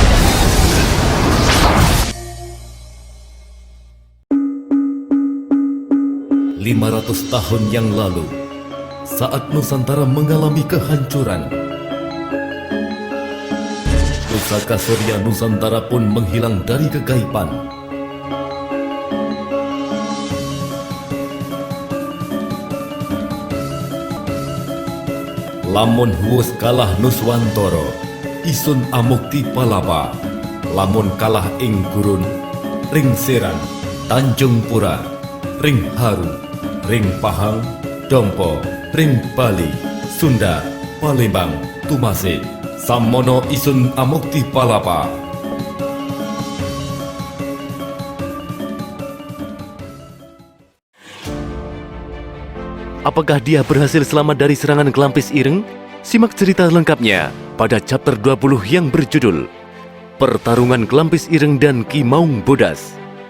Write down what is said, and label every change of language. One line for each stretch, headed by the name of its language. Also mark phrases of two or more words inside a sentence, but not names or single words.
Indonesian: "500 tahun yang lalu, saat Nusantara mengalami kehancuran, pusaka Surya Nusantara pun menghilang dari kegaiban.
Kawi: Lamun huwes kalah Nuswantara, isun amukti palapa. Lamun kalah ing gurun, ring Seran, Tanjung Pura, ring Haru, ring Pahang, Dompo, ring Bali, Sunda, Palembang, Tumasik, Samono isun amukti palapa."
Indonesian: Apakah dia berhasil selamat dari serangan Klampis Ireng? Simak cerita lengkapnya pada chapter 20 yang berjudul Pertarungan Klampis Ireng dan Ki Maung Bodas.